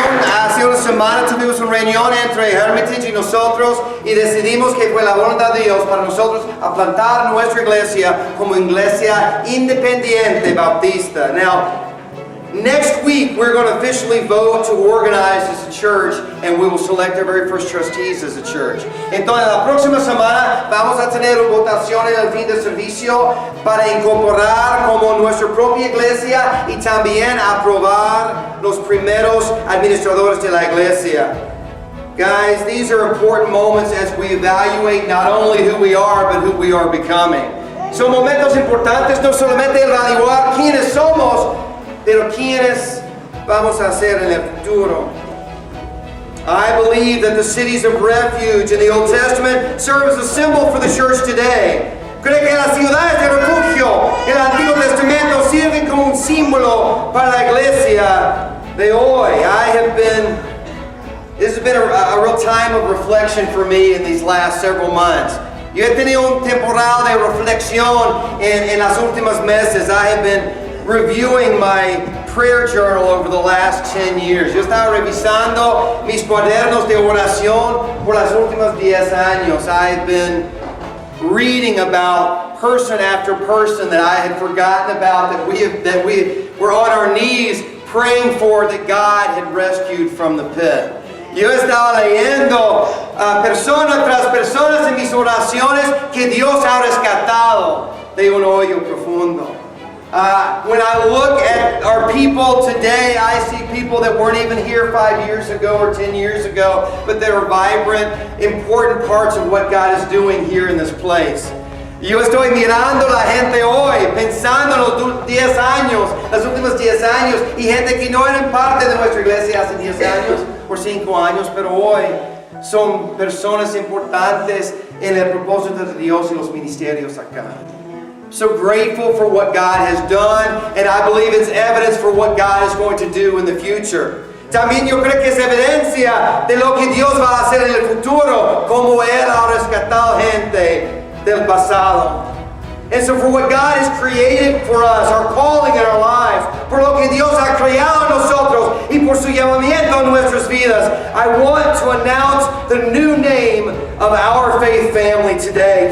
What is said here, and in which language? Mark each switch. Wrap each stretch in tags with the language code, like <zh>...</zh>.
<es>Hace una semana tuvimos una reunión entre Hermitage y nosotros y decidimos que fue la voluntad de Dios para nosotros a plantar nuestra iglesia como iglesia independiente bautista.</es> <en>Now, next week we're going to officially vote to organize as a church and we will select our very first trustees as a church.</en> <es>Entonces la próxima semana vamos a tener una votación en el fin de servicio para incorporar como nuestra propia iglesia y también aprobar los primeros administradores de la iglesia.</es> <en>Guys, these are important moments as we evaluate not only who we are but who we are becoming.</en> <es>Son momentos importantes no solamente evaluar quiénes somos, pero quiénes vamos a ser en el futuro.</es> <en>I believe that the cities of refuge in the Old Testament serve as a symbol for the church today.</en> <es>Creo que las ciudades de refugio en el Antiguo Testamento sirven como un símbolo para la iglesia de hoy.</es> <en>This has been a real time of reflection for me in these last several months.</en> <es>Yo he tenido un temporal de reflexión en las últimas meses.</es> <en>I have been reviewing my prayer journal over the last 10 years.</en> <es>Yo estaba revisando mis cuadernos de oración por las últimas 10 años.</es> <en>I've been reading about person after person that I had forgotten about, that we were on our knees praying for, that God had rescued from the pit.</en> <es>Yo estaba leyendo persona tras personas en mis oraciones que Dios ha rescatado de un hoyo profundo.</es> <en>When I look at our people today, I see people that weren't even here 5 years ago or 10 years ago, but that are vibrant, important parts of what God is doing here in this place.</en> <es>Yo estoy mirando la gente hoy, pensando en los 10 años, los últimos 10 años, y gente que no eran parte de nuestra iglesia hace 10 años o 5 años, pero hoy son personas importantes en el propósito de Dios y los ministerios acá.</es> <en>So grateful for what God has done, and I believe it's evidence for what God is going to do in the future.</en> <es>También yo creo que es evidencia de lo que Dios va a hacer en el futuro, como Él ha rescatado gente del pasado.</es> <en>And so for what God has created for us, our calling in our lives,</en> <es>por lo que Dios ha creado en nosotros y por su llamamiento en nuestras vidas,</es> <en>I want to announce the new name of our faith family today.</en>